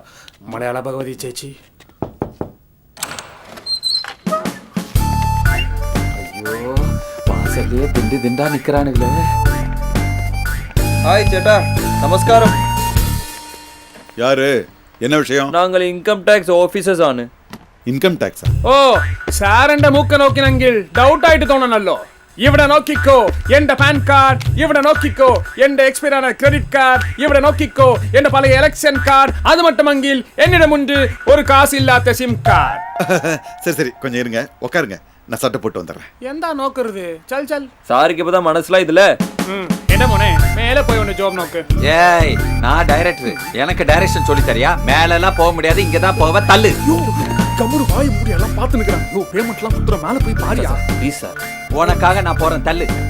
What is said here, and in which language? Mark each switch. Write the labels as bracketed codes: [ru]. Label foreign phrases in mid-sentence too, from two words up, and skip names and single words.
[ta] மலையாள பகவதி சேச்சி. ஐயோ, வாசல்லே திண்டு திண்டா நிக்கிறானுங்களே. ஹாய் சேட்டா, நமஸ்காரம். யாரு? என்ன விஷயம்? நாங்கள் [en] income tax officers [ta] ആണ്. [en] income tax? [ml] ഓ, സാറിന്റെ മൂക്ക് നോക്കിനെങ്കിൽ ഡൗട്ട് ആയിട്ട് തോന്നണല്ലോ. ഇവിടെ നോക്കിക്കോ എന്റെ [en] PAN card, [ml] ഇവിടെ നോക്കിക്കോ എന്റെ എക്സ്പയർ ആയ [en] credit card, [ml] ഇവിടെ നോക്കിക്കോ എന്റെ പഴയ [en] election card. [ta] അത് மட்டுமங்கில் என்னிடம் உண்டு ஒரு காசு இல்லாத [en] sim card. [ta] சரி சரி, கொஞ்சம் இருங்க, உட்காருங்க, நான் சட்டை போட்டு வந்துடுறேன். [ml] എന്താ നോക്കരുത്? [hi] चल चल. [ta] சாருக்கு இப்பதான் மனசிலாயுதுல. என்ன மோனே, மேலே போய் ஒன்று ஜாப் நோக்கு. ஏய், நான் டைரக்டர், எனக்கு டைரக்ஷன் சொல்லி தரியா? மேல எல்லாம் போக முடியாது, இங்க தான் போவ. தள்ளு. கம்முரு வாய் மூடி எல்லாம் பார்த்து நிக்கிறான். யோ, பேமெண்ட்லாம் குத்துற மேல போய் பாரியா. [en] please sir, [ta] உனக்காக நான் போறேன். தள்ளு.